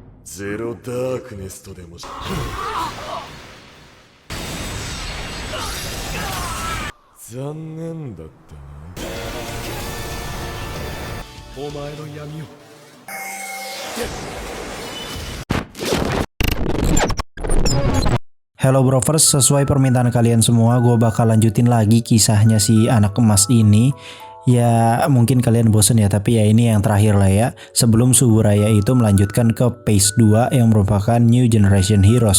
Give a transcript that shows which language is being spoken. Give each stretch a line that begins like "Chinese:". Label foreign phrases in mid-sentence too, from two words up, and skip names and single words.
Japanese: ゼロダークネスとでも残念だったな。お前の闇を。
Indonesian: Hello Brovers, sesuai permintaan kalian semua, gue bakal lanjutin lagi kisahnya si anak emas ini. Ya mungkin kalian bosen ya, tapi ya ini yang terakhir lah ya. Sebelum Suburaya itu melanjutkan ke Phase 2 yang merupakan New Generation Heroes.